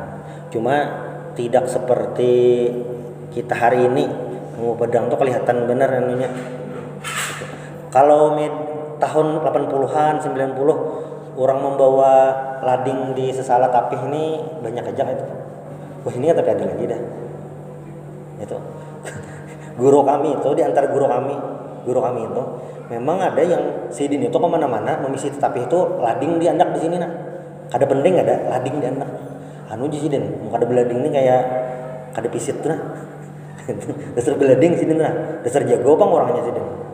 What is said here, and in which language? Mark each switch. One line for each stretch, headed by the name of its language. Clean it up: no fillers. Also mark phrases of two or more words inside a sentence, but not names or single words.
Indonesian: Cuma tidak seperti kita hari ini membawa pedang tuh kelihatan benar anunya.
Banjar: Kalau tahun 80-an, 90 orang membawa lading di sesala tapih ini banyak aja itu. Wah, ini tapi ada lagi dah. Itu. Guru kami itu di antara guru kami itu memang ada yang sidin itu kemana-mana memisi tapih itu lading diandak di sini kada penting ada lading diandak anu ji sidin mau kada belading ini kayak kada pisit tuh dasar belading sidin dasar jago pang orangnya sidin